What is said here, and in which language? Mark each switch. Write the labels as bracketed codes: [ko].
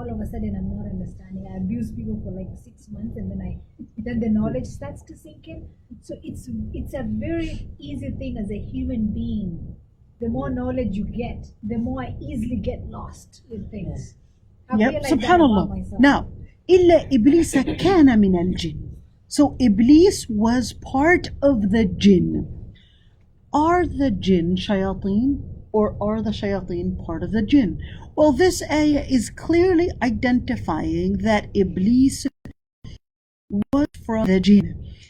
[en] All of a sudden I'm not understanding. I abuse people for like 6 months, and then the knowledge starts to sink in. So it's a very easy thing as a human being. The more knowledge you get, the more I easily get lost in things. Yep, subhanallah. [ar] Now, إِلَّا إِبْلِيسَ كَانَ مِنَ الْجِنِّ. [en] So Iblis was part of the jinn. Are the jinn shayateen, or are the shayateen part of the jinn? Well, this ayah is clearly identifying that Iblis was from the jinn.